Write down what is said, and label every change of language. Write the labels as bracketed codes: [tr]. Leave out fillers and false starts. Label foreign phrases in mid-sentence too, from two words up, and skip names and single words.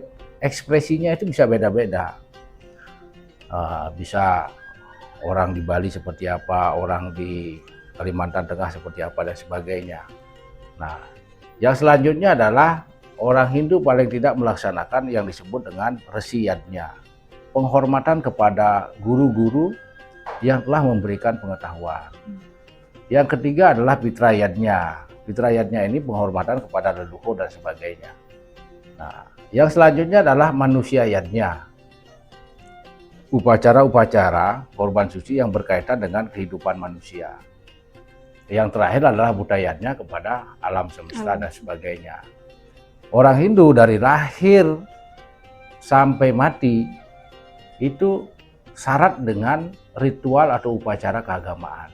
[id] Ekspresinya itu bisa beda-beda. Bisa orang di Bali seperti apa, orang di Kalimantan Tengah seperti apa dan sebagainya. Nah, yang selanjutnya adalah orang Hindu paling tidak melaksanakan yang disebut dengan resi yadnya, penghormatan kepada guru-guru yang telah memberikan pengetahuan. Yang ketiga adalah pitra yadnya. Pitra yadnya ini penghormatan kepada leluhur dan sebagainya. Nah, yang selanjutnya adalah manusia yadnya, upacara-upacara korban suci yang berkaitan dengan kehidupan manusia. Yang terakhir adalah budayanya kepada alam semesta dan sebagainya. Orang Hindu dari lahir sampai mati itu syarat dengan ritual atau upacara keagamaan.